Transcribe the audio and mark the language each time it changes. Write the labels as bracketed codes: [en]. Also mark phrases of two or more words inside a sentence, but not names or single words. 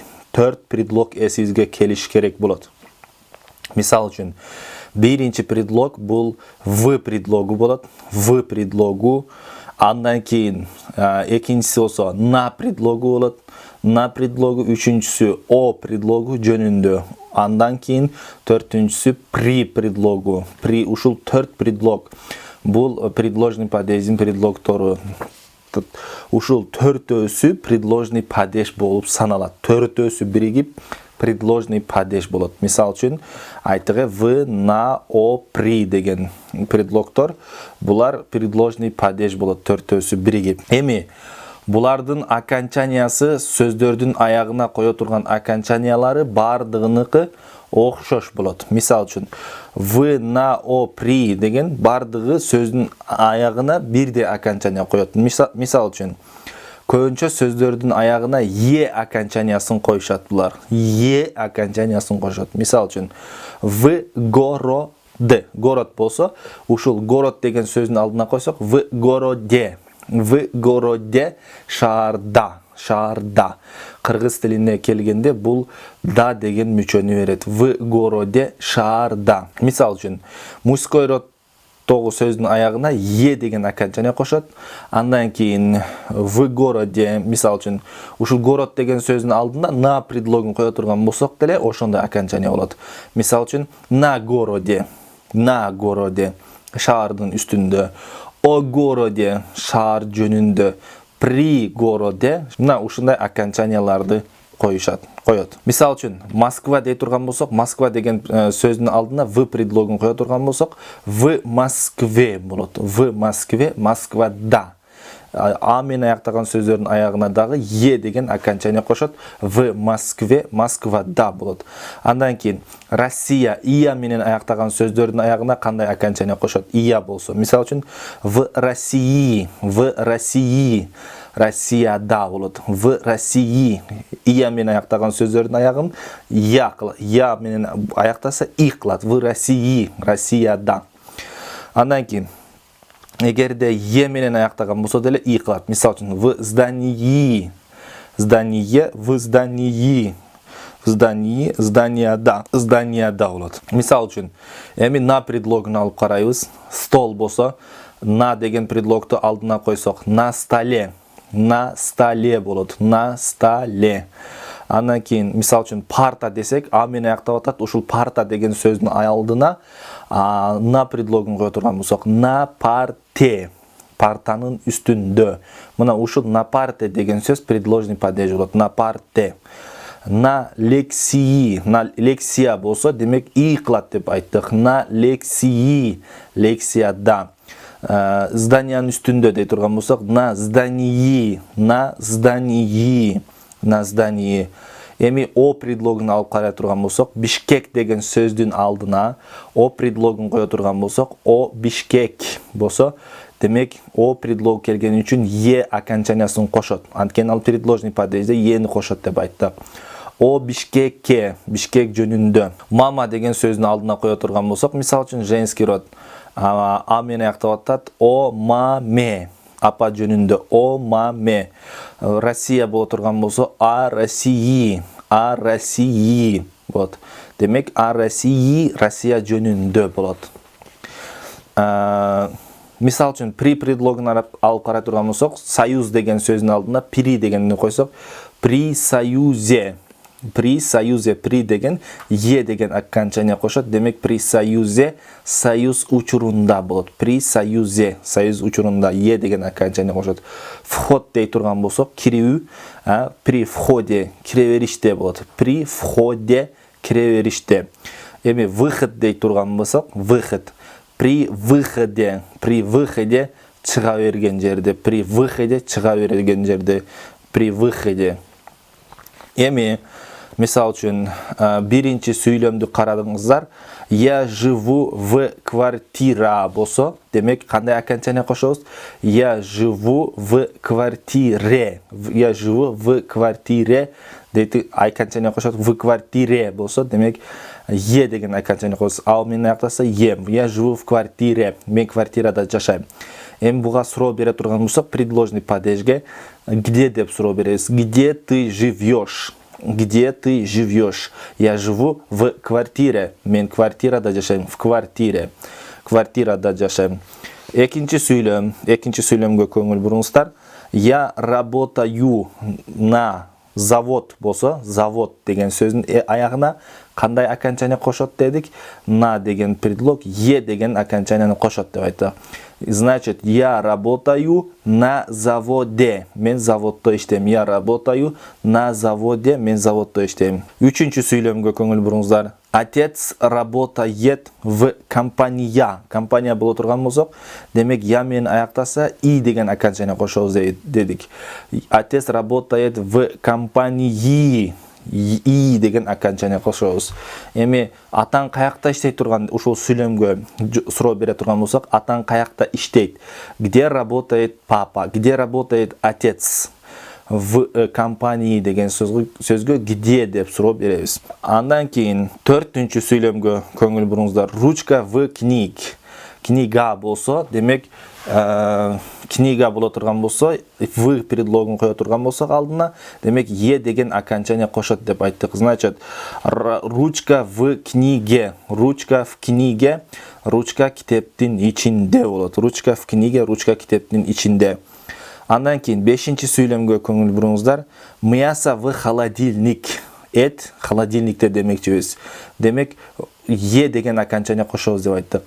[ky] 4 предлог эсибизге келиш керек болот. Мисал үчүн, биринчи предлог бул [ru] в предлогу [ky] болот. [ru] В предлогу. [ky] Андан кийин экинчиси болсо на предлогу болот. [ru] На предлогу, [ky] үчүнчүсү [ru] о предлогу [ky] жөнүндө. Андан кийин төртүнчүсү [ru] при предлогу. [ky] При, ушул 4 предлог. Бул [ru] предложный падеждин [ky] предлогтору. Ушул төртөөсү [ru] предложный падеж [ky] болуп саналат. Төртөөсү биригип [ru] предложный падеж [ky] болот. Мисал үчүн, айтыгы [ru] в, на, о, при [ky] деген предлогтор, булар [ru] предложный падеж [ky] болот, төртөөсү биригип. Эми булардын окончаниясы, сөздөрдүн аягына кое турган окончаниялары бардыгыныкы окшош болот. Мисал үчүн, [ru] в, на, о, при [ky] деген бардыгы сөздүн аягына бирдей окончания коет. Мисал үчүн, көбүнчө сөздөрдүн аягына е окончаниясын коюшат булар. Е окончаниясын коюшат. Мисал үчүн, [ru] в городе. [ky] Город болсо, ушул город деген сөздүн алдына койсок, [ru] в городе. В городе, [ky] шаарда. Шаарда. Кыргыз тилине келгенде бул да деген мүчөнү берет. [ru] В городе, [ky] шаарда. Мисал үчүн, [ru] мужской род [ky] тогу сөздүн аягына е деген окончания кошот. Андан кийин в городе, мисал үчүн, ушул город деген сөздүн алдына на предлогун кое турган болсок деле ошондой окончания болот. Мисал үчүн, [ru] на городе, [ky] шаардын үстүндө, [ru] о городе, [ky] шаар жөнүндө, [ru] при городе, [ky] мына ушундай окончанияларды коет. Мисал үчүн, Москва дей турган болсок, Москва деген сөздүн алдына в предлогун кое турган болсок, [ru] в Москве болот. В Москве, [ky] Москвада. А менен аяктаган сөздөрдүн аягына дагы е деген окончания кошот. [ru] В Москве, [ky] Москвада болот. Андан кийин Россия, ия менен аяктаган сөздөрдүн аягына кандай окончания кошот? Ия болсо. Мисал үчүн, [ru] в России, [ky] Россияда болот. [ru] В России, [ky] ия менен аяктаган сөздөрдүн аягын я менен аяктаса и кылат. [ru] В России, [ky] Россияда. Андан кийин эгерде е менен аяктаган болсо деле и кылат. Мисал үчүн, [ru] в здании, в здании, [ky] зданияда болот. Мисал үчүн, эми на предлогун алып карайбыз. Стол болсо, на деген предлогду алдына койсок, [ru] на столе болот. На столе. [ky] Андан кийин, мисал үчүн, парта десек, а менен аяктап атат. Ушул парта деген сөздүн алдына на предлогун кое турган болсок, [ru] на парте, [ky] партанын үстүндө. Мына ушул [ru] на парте [ky] деген сөз [ru] предложный падеж [ky] болот. [ru] На парте. На лекции, на лекция [ky] болсо, демек и кылат деп айттык. [ru] На лекции, [ky] лекцияда. Зданиянын үстүндө дей турган болсок, [ru] на здании, [ky] Эми о предлогун алып карай турган болсок, Бишкек деген сөздүн алдына о предлогун кое турган болсок, о Бишкек болсо, демек о предлог келген үчүн е окончаниясын кошот. Анткени ал [ru] предложный падежде [ky] ени кошот деп айттык. О Бишкекке, Бишкек жөнүндө. Мама деген сөздүн алдына кое турган болсок, мисалы үчүн [ru] женский род [ky] а менен аяктап атат. [ru] О маме, [ky] апа жөнүндө. [ru] О маме. [ky] Россия боло турган болсо, [ru] а России, а России. Вот. Демек а России, [ky] Россия жөнүндө болот. Мисал үчүн при предлогун алып карай турган болсок, союз деген сөздүн алдына при дегенди койсок, [ru] при союзе. При союзе, [ky] при деген е деген окончание кошот. Демек [ru] при союзе, [ky] союз учурунда болот. [ru] При союзе, [ky] союз учурунда е деген окончание кошот. Вход дей турган болсок, кирүү, [ru] при входе, [ky] кире бериште болот. [ru] При входе, [ky] кире бериште. Эми выход дей турган болсок, выход. [ru] При выходе [ky] чыга берген жерде. [ru] При выходе [ky] чыга берген жерде. [ru] При выходе. [ky] Эми мисал үчүн биринчи сүйлөмдү карадыңыздар. [ru] Я живу в квартира [ky] болсо, демек кандай окончание кошобуз? [ru] Я живу в квартире. Я живу в квартире дейт окончание кошот. [ky] В квартире болсо, демек е деген окончание кошобуз. Ал менен аяктаса е. [ru] Я живу в квартире. [ky] Мен квартирада жашайм. Эми буга суроо бере турган болсок, предложный падежге где деп суроо беребиз. [ru] Где ты живешь? Где ты живешь? Я живу в квартире. [ky] Мен квартирада жашайм. [ru] В квартире. [ky] Квартирада жашайм. Экинчи сүйлөмгө көңүл буруңуздар. [ru] Я работаю на завод [ky] болсо, завод деген сөздүн аягына кандай окончание кошот дедик? На деген предлог е деген окончанияны кошот деп айттык. [ru] Значит, я работаю на заводе. [ky] Мен заводдо иштейм. [ru] Я работаю на заводе. [ky] Мен заводдо иштейм. Үчүнчү сүйлөмгө көңүл буруңуздар. [ru] Отец работает в компания. [ky] Компания боло турган болсок, демек я менен аяктаса и деген окончание кошобуз дедик. [ru] Отец работает в компании. [ky] И деген окончание кошобуз. Эми атаң каякта иштей турган ушул сүйлөмгө суроо бере турган болсок, атаң каякта иштейт? [ru] Где работает папа? Где работает отец? В компании [ky] деген сөзгө где деп суроо беребиз. Андан кийин 4-түнчү сүйлөмгө көңүл буруңуздар. [ru] Ручка в книг. [ky] Книга болсо, демек книга боло турган болсо, в предлогун кое турган болсок алдына, демек е деген окончание кошот деп айттык. [ru] Значит, ручка в книге. Ручка в книге. Ручка [ky] китептин ичинде болот. [ru] Ручка в книге, [ky] ручка китептин ичинде. Андан кийин 5-чи сүйлөмгө көңүл буруңуздар. [ru] Мясо в холодильник. [ky] Эт холодильникте демекчибиз. Демек е деген окончание кошобуз деп айттык.